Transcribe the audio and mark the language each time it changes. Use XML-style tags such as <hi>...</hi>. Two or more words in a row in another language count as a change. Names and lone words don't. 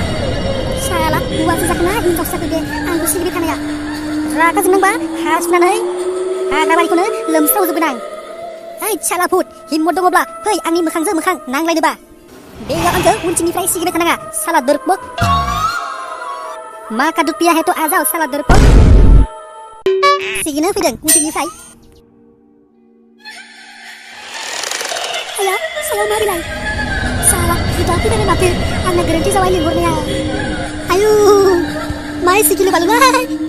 <brx>साला हौवासो जाखोना हिनजावसो जाखो बे आंखौ सिगिबाय थानाया. रागा जोंदोंबा हा सुनानै हाग्राबारिखौनो लोमस्रावजोबगोन आं. ओइ साला भुत हिम्मत दङब्ला फै आंनि मोखांजों मोखां नांलायनोबा. बेयाव आंखौ उनथिंनिफ्राय सिगिबाय थानाङा साला दरपक.</brx> <hi>मा कादुत पिया है तो आ जाओ साला दरपक.</hi> <brx>सिगिनो फैदों उनथिंनिफ्राय. आया साला मारिलाय. साला सुdah फैबाय माथो आंना गोरोन्थि जाबाय लिंहरनाया. आयु माइ सिगिलु बालुबाय.</brx>